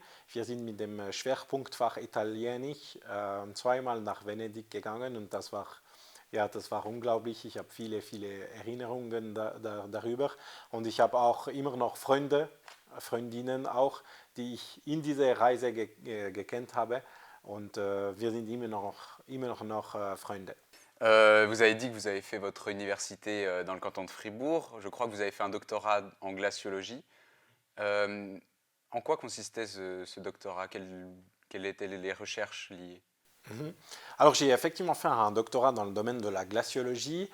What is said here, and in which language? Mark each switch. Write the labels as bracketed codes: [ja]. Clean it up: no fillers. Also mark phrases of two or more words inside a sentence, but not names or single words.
[de] Wir sind mit dem Schwerpunktfach Italienisch zweimal nach Venedig gegangen und das war unglaublich. Ich habe viele Erinnerungen darüber und ich habe auch immer noch Freundinnen auch, die ich in dieser Reise gekannt habe und wir sind immer noch Freunde. [fr] Vous avez dit que vous avez fait votre université dans le canton de Fribourg. Je crois que vous avez fait un doctorat en glaciologie. Euh, En quoi consistait ce doctorat? Quelles étaient les recherches liées? Mhm. Alors j'ai effectivement fait un doctorat dans le domaine de la glaciologie.